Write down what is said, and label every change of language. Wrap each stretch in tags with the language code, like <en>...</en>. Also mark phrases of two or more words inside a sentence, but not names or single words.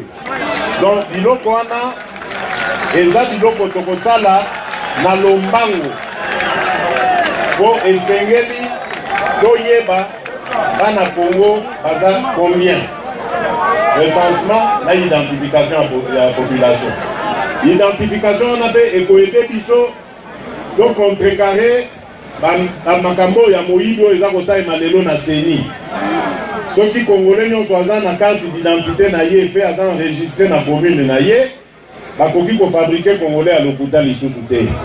<ln>Donc biloko wana eza biloko tokosala na lombango po esengeli toyeba bana Congo baza combien. Recensement na identification ya population. Identification on a ekoyede biso donc contrecarré makambo ya moyido eza kosalema lelo na CENI. Soki congolais nyonso aza na</ln> <fr>carte d'identité</fr> <ln>na ye pe aza enregistré na commune na ye bakoki kofabrike congolais à lokuta lisusu te.</ln>